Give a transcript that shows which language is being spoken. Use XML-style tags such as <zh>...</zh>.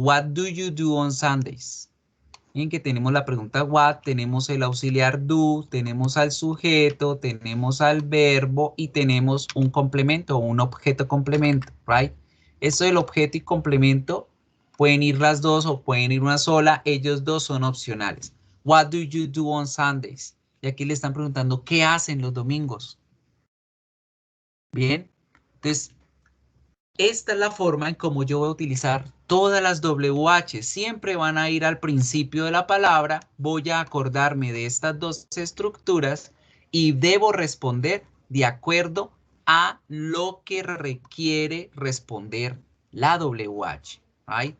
<en>What do you do on Sundays?</en> <es>En que tenemos la pregunta what, tenemos el auxiliar do, tenemos al sujeto, tenemos al verbo y tenemos un complemento o un objeto complemento,</es> <en>right?</en> <es>Eso del objeto y complemento pueden ir las dos o pueden ir una sola, ellos dos son opcionales.</es> <en>What do you do on Sundays?</en> <es>Y aquí le están preguntando ¿qué hacen los domingos? Bien, entonces esta es la forma en cómo yo voy a utilizar todas las WH. Siempre van a ir al principio de la palabra. Voy a acordarme de estas dos estructuras y debo responder de acuerdo a lo que requiere responder la WH.</es> <en>¿Right?</en>